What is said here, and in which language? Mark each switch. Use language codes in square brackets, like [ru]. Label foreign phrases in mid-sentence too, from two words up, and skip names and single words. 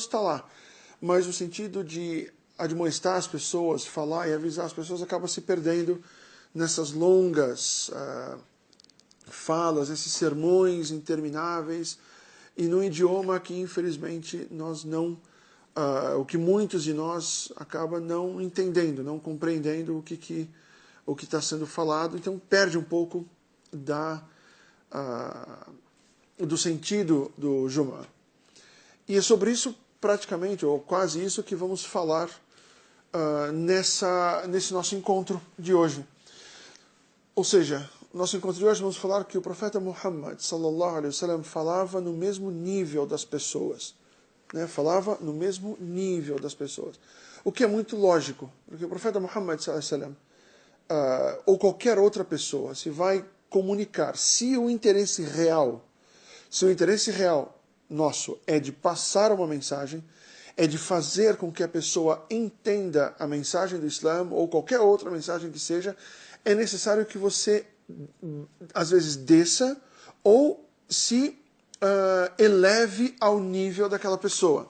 [pt] está lá, mas o sentido de admoestar as pessoas, falar e avisar as pessoas acaba se perdendo nessas longas falas, esses sermões intermináveis, e num idioma que infelizmente nós não, o que muitos de nós acaba não entendendo, não compreendendo o que está sendo falado, então perde um pouco do sentido do Jumu'ah. E é sobre isso praticamente, ou quase isso, que vamos falar nesse nosso encontro de hoje. Ou seja, nosso encontro de hoje vamos falar que o profeta Muhammad [ar] sallallahu alaihi wasallam [pt] falava no mesmo nível das pessoas. Falava no mesmo nível das pessoas. O que é muito lógico, porque o profeta Muhammad [ar] sallallahu alaihi wasallam, [pt] ou qualquer outra pessoa, se vai comunicar, se o interesse real nosso é de passar uma mensagem, é de fazer com que a pessoa entenda a mensagem do Islã ou qualquer outra mensagem que seja, é necessário que você, às vezes, desça ou se eleve ao nível daquela pessoa.